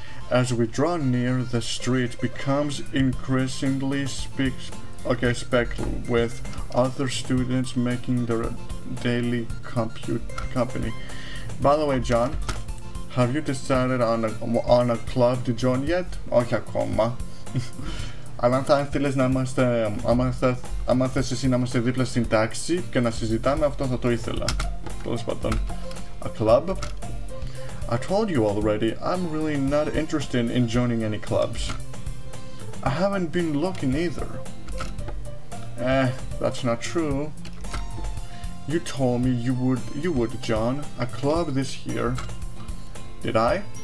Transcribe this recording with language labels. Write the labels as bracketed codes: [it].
[en] As we draw near, the street becomes increasingly speckled with other students making their daily company. By the way, John, have you decided on a club to join yet? [el] Όχι ακόμα. Αλλά αν θα ήθελες να είμαστε, άμα θες εσύ να είμαστε δίπλα στην τάξη και να συζητάμε, αυτό θα το ήθελα. Τέλος πάντων. [en] A club? I told you already, I'm really not interested in joining any clubs. I haven't been looking either. That's not true. You told me you would, John. A club this year. Did I?